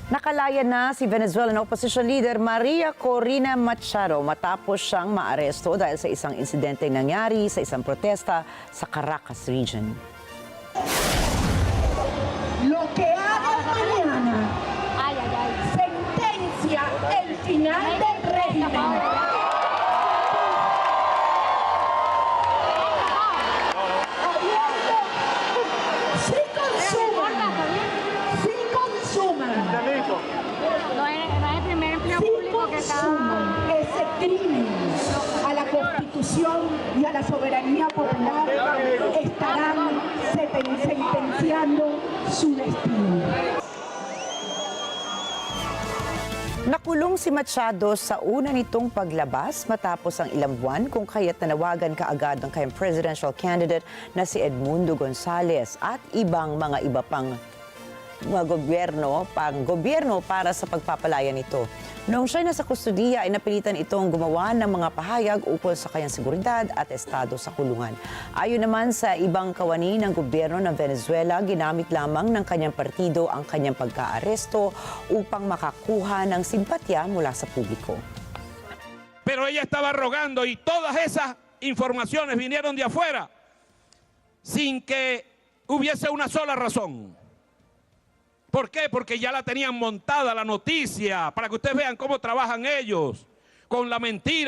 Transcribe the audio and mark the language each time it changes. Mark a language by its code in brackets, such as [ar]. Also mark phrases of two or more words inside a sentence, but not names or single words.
[tl] Nakalaya na si [en] Venezuelan opposition leader [tl] Maria Corina Machado matapos siyang maaresto dahil sa isang insidenteng nangyari sa isang protesta sa Caracas region. [es] Lo que hagan mañana sentencia el final del régimen. No es el primer empleo público que Consuman ese crimen a la Constitución y a la soberanía popular, estarán sentenciando su destino. [tl] Nakulong si Machado sa una nitong paglabas matapos ang ilang buwan kung kaya't nanawagan kaagad ng kayang [en] presidential candidate [tl] na si Edmundo Gonzales at iba pang mga gobyerno para sa pagpapalaya nito. Noong siya nasa kustudiya ay napilitan itong gumawa ng mga pahayag ukol sa kanyang seguridad at estado sa kulungan. Ayon naman sa ibang kawani ng gobyerno ng Venezuela, ginamit lamang ng kanyang partido ang kanyang pagkaaresto upang makakuha ng simpatya mula sa publiko. [es] Pero ella estaba rogando y todas esas informaciones vinieron de afuera sin que hubiese una sola razón. ¿Por qué? Porque ya la tenían montada la noticia, para que ustedes vean cómo trabajan ellos, con la mentira.